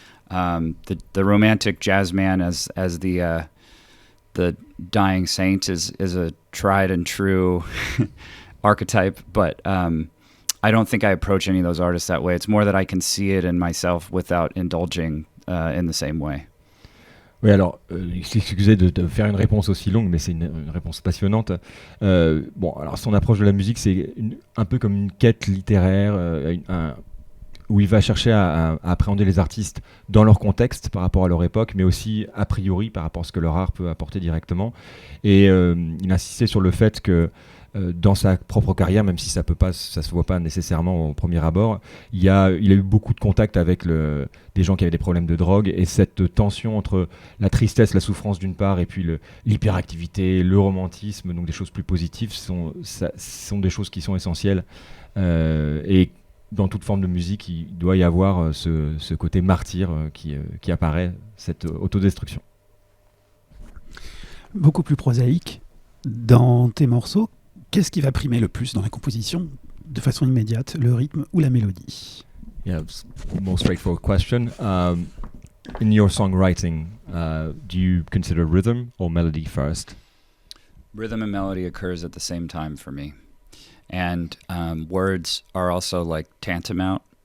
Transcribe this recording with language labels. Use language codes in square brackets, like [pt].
[en] The romantic jazz man as the dying saint is a tried and true archetype, but I don't think I approach any of those artists that way. It's more that I can see it in myself without indulging in the same way. [fr] Oui, alors, excusez de faire une réponse aussi longue, mais c'est une réponse passionnante. Bon, alors son approche de la musique, c'est un peu comme une quête littéraire, où il va chercher à appréhender les artistes dans leur contexte par rapport à leur époque, mais aussi a priori par rapport à ce que leur art peut apporter directement. Et il insistait sur le fait que dans sa propre carrière, même si ça se voit pas nécessairement au premier abord, il a eu beaucoup de contacts avec des gens qui avaient des problèmes de drogue, et cette tension entre la tristesse, la souffrance d'une part, et puis l'hyperactivité, le romantisme, donc des choses plus positives, sont des choses qui sont essentielles. Et dans toute forme de musique, il doit y avoir ce côté martyr qui apparaît, cette autodestruction. Beaucoup plus prosaïque, dans tes morceaux, qu'est-ce qui va primer le plus dans la composition, de façon immédiate, le rythme ou la mélodie? [en] Yeah, it's a more straightforward question. In your songwriting, do you consider rhythm or melody first? Rhythm and melody occurs at the same time for me. And words are also like tantamount.